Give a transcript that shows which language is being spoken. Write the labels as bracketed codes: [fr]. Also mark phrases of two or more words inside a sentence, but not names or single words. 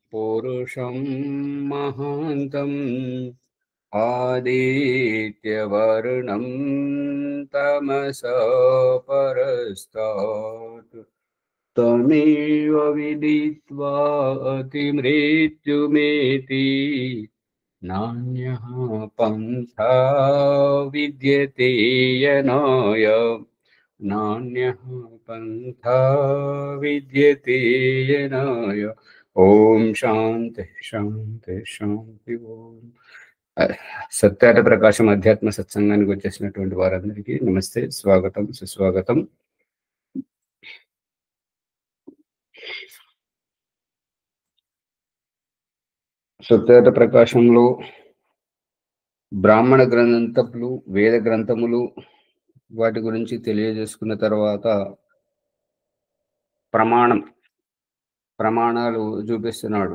[sa] पुरुषं महान्तम् आदित्यवर्णं तमसः परस्तात् तमेव विदित्वा अतिमृत्युमेति नान्यः पन्था विद्यते यनाय नान्यः पन्था विद्यते यनाय। ఓం శాంతి శాంతి శాంతి ఓం. [te] సత్యాట ప్రకాశం అధ్యాత్మ సత్సంగానికి వచ్చేసినటువంటి వారందరికీ నమస్తే, స్వాగతం, సుస్వాగతం. సత్యాట ప్రకాశంలో బ్రాహ్మణ గ్రంథములు, వేద గ్రంథములు వాటి గురించి తెలియజేసుకున్న తర్వాత ప్రమాణాలు చూపిస్తున్నాడు.